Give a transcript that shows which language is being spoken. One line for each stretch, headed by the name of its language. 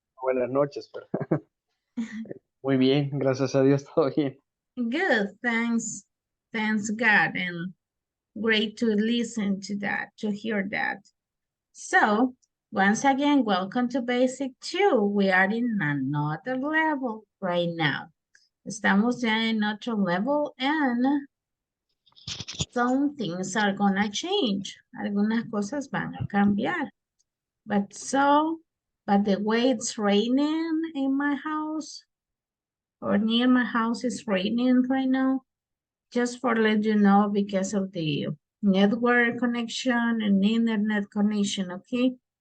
Spanish: Buenas noches, pero muy bien, gracias a Dios, todo bien.
English: Good, thanks. Thanks God, and great to listen to that, to hear that. So, once again, welcome to Basic 2. We are in another level right now.
Spanish: Estamos ya en otro
English: level and some things are gonna change.
Spanish: Algunas cosas van a cambiar.
English: But the way it's raining in my house or near my house is raining right now. Just for let you know because of the network connection and internet connection, okay?